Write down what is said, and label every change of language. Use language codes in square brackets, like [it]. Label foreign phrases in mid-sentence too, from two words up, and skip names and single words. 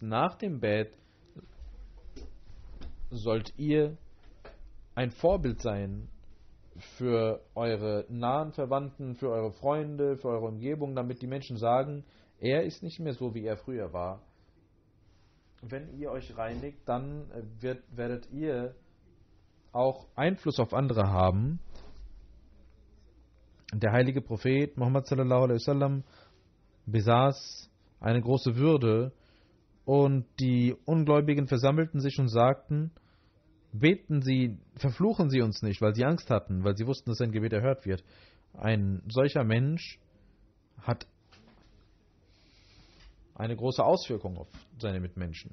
[de] Nach dem Bett sollt ihr ein Vorbild sein für eure nahen Verwandten, für eure Freunde, für eure Umgebung, damit die Menschen sagen, er ist nicht mehr so, wie er früher war. Wenn ihr euch reinigt, dann werdet ihr auch Einfluss auf andere haben. Der heilige Prophet Muhammad [ar] صلى الله عليه وسلم [de] besaß eine große Würde und die Ungläubigen versammelten sich und sagten, beten Sie, verfluchen Sie uns nicht, weil sie Angst hatten, weil sie wussten, dass sein Gebet erhört wird. Ein solcher Mensch hat eine große Auswirkung auf seine Mitmenschen.